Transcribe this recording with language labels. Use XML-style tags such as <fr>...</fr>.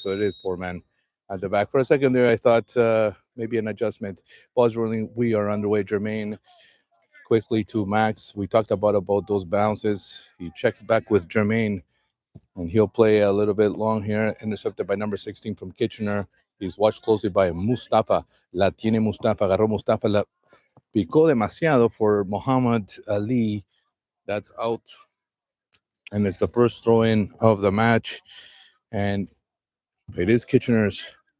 <en>So it is four man at the back. For a second there, I thought maybe an adjustment. Ball's rolling. We are underway. Jermaine quickly to Max. We talked about those bounces. He checks back with Jermaine, and he'll play a little bit long here. Intercepted by number 16 from Kitchener. He's watched closely by Mustafa.</en> <es>La tiene Mustafa. Agarró Mustafa. La picó demasiado for Muhammad Ali.</es> <en>That's out. And it's the first throw in of the match. And it is Kitchener's.</en>